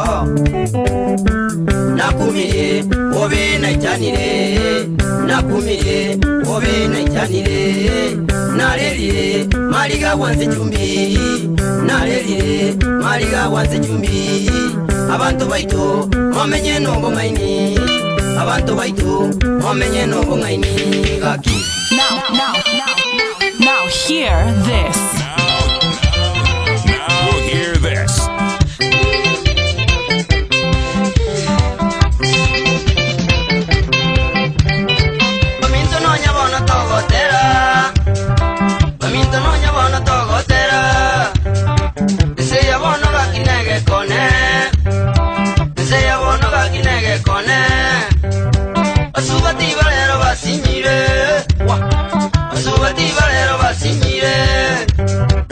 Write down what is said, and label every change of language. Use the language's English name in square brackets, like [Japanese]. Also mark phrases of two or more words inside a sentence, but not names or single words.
[Gusii] Nakumire obe naichanire Nakumire obe naichanire Narelire mariga wanze chumbi Narelire mariga wanze chumbi Abantu baitu momenye nombo ngaini Abantu baitu momenye nombo ngaini Gaki [English] Now hear this. Now hear this. [Gusii] Baminto no nyabona togotera Baminto no nyabona togotera Ese yabono gakinege kone Ese yabono gakinege kone Asubati balero basinyire Asubati balero basinyire